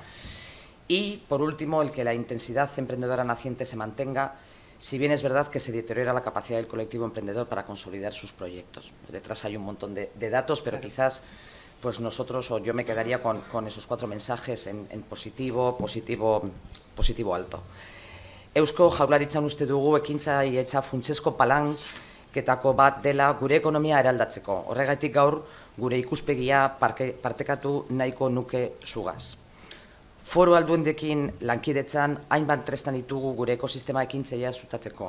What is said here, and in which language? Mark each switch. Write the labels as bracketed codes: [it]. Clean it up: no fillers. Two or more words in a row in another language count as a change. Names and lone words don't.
[es] Y, por último, el que la intensidad emprendedora naciente se mantenga, si bien es verdad que se deteriora la capacidad del colectivo emprendedor para consolidar sus proyectos. Detrás hay un montón de datos, pero quizás pues nosotros o yo me quedaría con esos cuatro mensajes en positivo alto. [eu] Eusko Jaurlaritzan uste dugu ekintzailea funtsezko palanketako bat dela gure ekonomia eraldatzeko. Horregatik gaur gure ikuspegia partekatu nahiko nuke zugaz. Foru aldundekin lankidetzan hainbat tresna ditugu gure ekosistema ekintzailea sustatzeko.